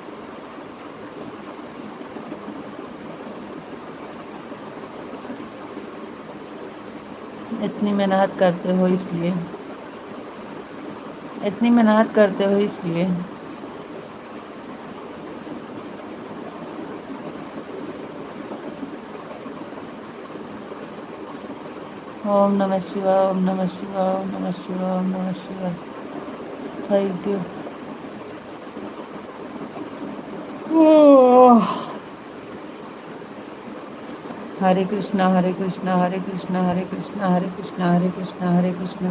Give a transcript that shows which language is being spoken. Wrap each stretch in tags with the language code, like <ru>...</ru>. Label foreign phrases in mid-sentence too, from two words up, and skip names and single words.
<hi>इतनी मेहनत करते हो इसलिए, इतनी मेहनत करते हो इसलिए।</hi> <sa>ओम नमः शिवाय ओम नमः शिवाय ओम नमः शिवाय ओम नमः शिवाय।</sa> <en>thank you.</en> <sa>हरे कृष्णा हरे कृष्णा हरे कृष्णा हरे कृष्णा हरे कृष्णा हरे कृष्णा हरे कृष्णा।</sa>